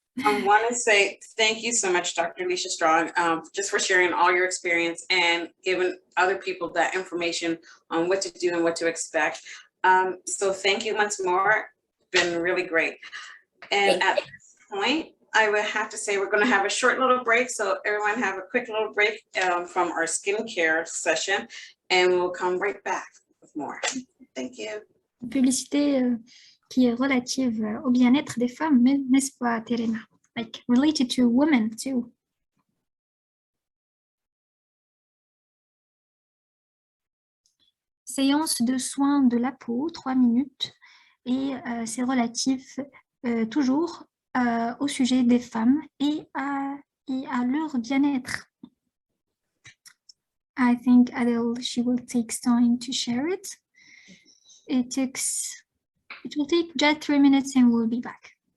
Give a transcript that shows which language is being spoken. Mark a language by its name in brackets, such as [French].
[English] I want to say thank you so much, Dr. Leisha Strong, just for sharing all your experience and giving other people that information on what to do and what to expect. So thank you once more. Been really great. And at this point, I would have to say we're going to have a short little break. So everyone have a quick little break from our skincare session, and we'll come right back with more. Thank you. [French] Publicité qui est relative au bien-être des femmes, mais n'est-ce pas, Terena? [English] Like related to women too. [French] Séance de soins de la peau, 3 minutes, et c'est relatif toujours au sujet des femmes et à leur bien-être. [English] I think Adele, she will take time to share it. It will take just 3 minutes and we'll be back.